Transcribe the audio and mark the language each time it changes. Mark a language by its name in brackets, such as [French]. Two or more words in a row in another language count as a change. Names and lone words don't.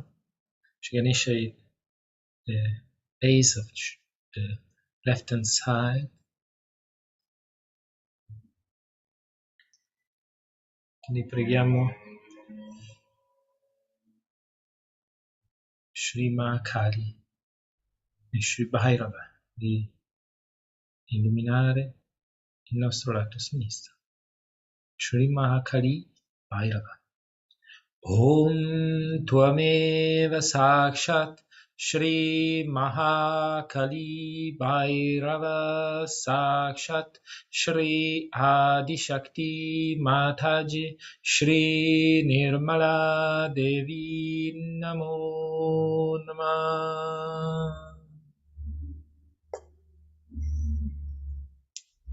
[English] Shri Ganesha è the base of the left hand side. [Italian] Quindi preghiamo Shri Mahakali e Shri Bhairava di illuminare il nostro lato sinistro. Shri Mahakali Bhairava. [Sanskrit] Om Tvameva Sakshat Shri Mahakali Bhairava Sakshat Shri Adi Shakti Mataji Shri Nirmala Devi Namo Namah.